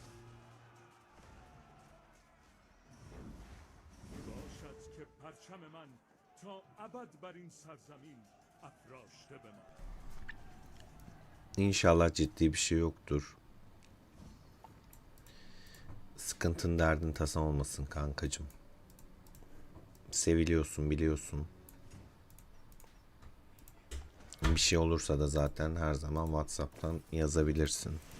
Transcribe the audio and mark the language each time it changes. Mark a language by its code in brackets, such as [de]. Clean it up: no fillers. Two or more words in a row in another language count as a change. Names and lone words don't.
[fa] باشد که پرچم من تا ابد بر این سرزمین افراشته بماند. [tr] İnşallah ciddi bir şey yoktur. Sıkıntın derdin tasan olmasın kankacım. Seviliyorsun biliyorsun. Bir şey olursa da zaten her zaman WhatsApp'tan yazabilirsin.